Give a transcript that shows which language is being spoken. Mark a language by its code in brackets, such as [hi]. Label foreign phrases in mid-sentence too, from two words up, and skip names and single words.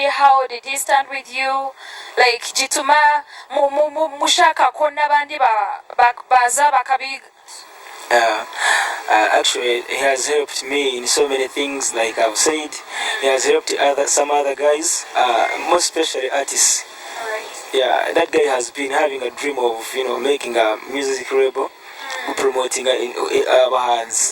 [en] How did he stand with you? [rn] Like gituma mushaka ko nabandi baza bakabi. [en] Actually, he has helped me in so many things. Like I've said, he has helped some other guys, most especially artists. Yeah, that guy has been having a dream of making a music label, promoting our hands.